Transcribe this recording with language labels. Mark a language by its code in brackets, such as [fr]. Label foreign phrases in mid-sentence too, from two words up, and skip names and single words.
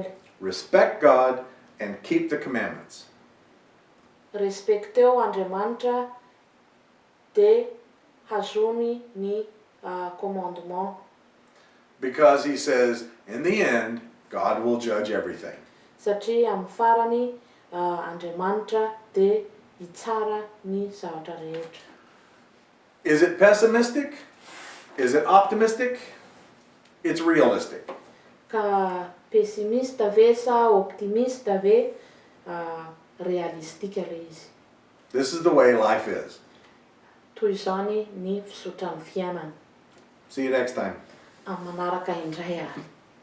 [en] Respect God and keep the commandments. [mg] Respecteo Andriamanitra de hazony ny commandement. [en] Because he says, in the end, God will judge everything. [mg] Satria amin'ny farany Andriamanitra de hitsara ny zavatra rehetra. [en] Is it pessimistic? Is it optimistic? It's realistic. [mg] Ka pessimista ve sa optimista ve realistika le izy. [en] This is the way life is. [mg] Toy izany ny fisotran'ny fiainana. [en] See you next time. [mg] Amin'ny manaraka indray.